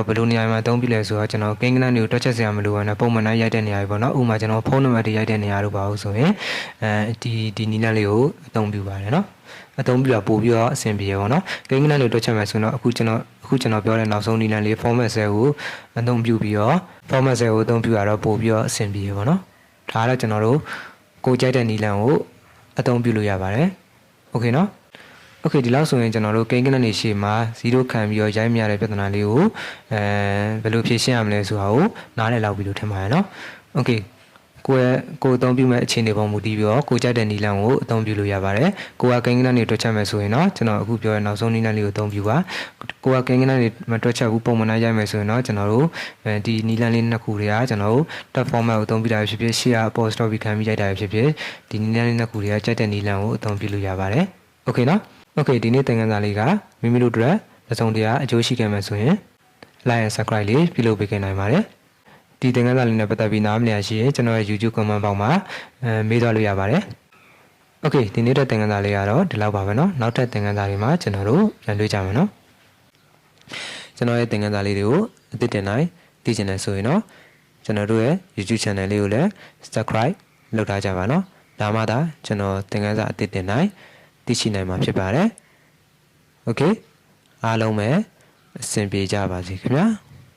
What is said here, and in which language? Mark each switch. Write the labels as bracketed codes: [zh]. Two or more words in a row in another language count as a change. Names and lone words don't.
[my] ဘယ်လိုနေရာမှာသုံးပြလဲဆိုတော့ကျွန်တော်ကိန်းကနန်းတွေကိုတွက်ချက်စရာမလိုဘူးနော်ပုံမှန်တိုင်းရိုက်တဲ့နေရာတွေပေါ့နော်ဥပမာကျွန်တော်ဖုန်းနံပါတ်တွေရိုက်တဲ့နေရာတို့ပါဘူးဆိုရင်ဒီနီလန်လေးကိုအသုံးပြုပါတယ်နော်အသုံးပြုတာပို့ပြီးတော့အဆင်ပြေရပေါ့နော်ကိန်းကနန်းတွေတွက်ချက်မယ်ဆိုတော့အခုကျွန်တော်ပြောတဲ့နောက်ဆုံးနီလန်လေး [en] format cell [my] ကိုအသုံးပြုပြီးတော့ [en] format cell [my] ကိုအသုံးပြုရတော့ပို့ပြီးတော့အဆင်ပြေရပေါ့နော်ဒါကတော့ကျွန်တော်တို့ကိုကြိုက်တဲ့နီလန်ကိုအသုံးပြုလို့ရပါတယ်โอเคเนาะโ Okay ဒီလောက်ဆိုရင်ကျွန်တော်တို့ကိန်းကနနေရှေ့မှာ0ခံပြီးတော့ရိုက်မြရတဲ့ပြဿနာလေးကိုဘယ်လိုဖြေရှင်းရမလဲဆိုတာကိုနားလည်လောက်ပြီလို့ထင်ပါတယ်နော် Okay ကိုအသုံးပြုမဲ့အခြေအနေပေါ်မူတည်ပြီးတော့ကိုကြိုက်တဲ့နီလန်ကိုအသုံးပြုလို့ရပါတယ်ကိုကကိန်းကနနေတွက်ချက်မယ်ဆိုရင်တော့ ကျွန်တော်အခုပြောတဲ့နောက်ဆုံးနီလန်လေးကိုအသုံးပြုပါကိုကကိန်းကနနေမတွက်ချက်ဘူးပုံမှန်တိုင်းရိုက်မယ်ဆိုရင်တော့ကျွန်တော်တို့ဒီနီလန်လေးနှစ်ခုတွေကကျွန်တော်တို့ [en] tab format [my] ကိုအသုံးပြုတာဖြစ်ဖြစ်ရှေ့က apostrophe ခံပြီးရိုက်တာဖြစ်ဖြစ်ဒီနီလန်လေးနှစ်ခုတွေကကြိုက်တဲ့နီလန်ကိုအသုံးပြုလို့ရပါတယ် Okay နော် Okay ဒီနေ့သင်ခန်းစာလေးကမိမိတို့အတွက်တစ်စုံတရာအကျိုး ရှိခဲ့မယ်ဆိုရင် [en] like and subscribe [my] လေးပြုလုပ်ပေးနိုင်ပါတယ်ဒီသင်ခန်းစာလေးနဲ့ပတ်သက်ပြီးနားမလည်ရရှိရင်ကျွန်တော်ရဲ့ [en] YouTube comment box [my] မှာမေးသွားလို့ရပါတယ် Okay ဒီနေ့တဲ့သင်ခန်းစာလေးကတော့ဒီလောက်ပါပဲเนาะနောက်ထပ်သင်ခန်းစာတွေမှာကျွန်တော်တို့ပြန်တွေ့ကြမယ်เนาะကျွန်တော်ရဲ့သင်ခန်းစာလေးတွေကိုအသစ်တင်နိုင်သိချင်တယ်ဆိုရင်တော့ကျွန်တော်တို့ရဲ့ [en] YouTube channel [my] လေးကိုလည်း subscribe လုပ်ထားကြပါเนาะဒါမှသာကျွန်တော်သင်ခန်းစာအသစ်တင်နိုင်သိရှိနိုင်မှာဖြစ်ပါတယ် Okay အားလုံးပဲအဆင်ပြေကြပါစေခင်ဗျာ